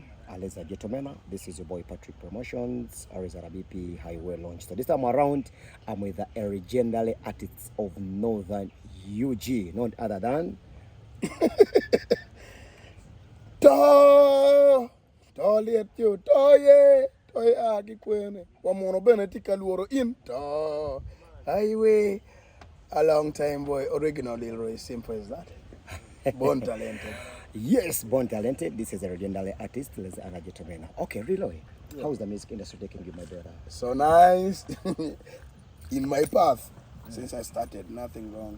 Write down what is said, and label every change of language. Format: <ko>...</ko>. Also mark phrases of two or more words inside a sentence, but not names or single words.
<en>Ladies and gentlemen, this is your boy Patrick Promotions, Arizona BP Highway Launch. So this time around, I'm with the legendary artists of Northern UG, none other than</en> <ach>To liet yo toye akikwene wamono bene tikaluoro in to</ach> <en>highway a long time boy original</en> <ach>Leroy, simple as that.</ach> <en>Born talented. Yes, born talented. This is a legendary artist, ladies and gentlemen. Okay, Leroy, how's the music industry taking you, my brother? So nice. In my path since I started, nothing wrong.</en>